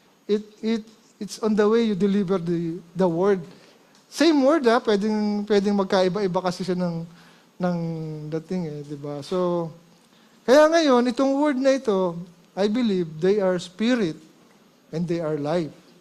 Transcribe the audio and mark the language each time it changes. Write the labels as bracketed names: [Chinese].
[English] It's on the way you deliver the word. Same word [Filipino] pwedeng magkaiba-iba kasi siya ng dating di ba? So, kaya ngayon, itong word na ito, [English] I believe they are spirit and they are life.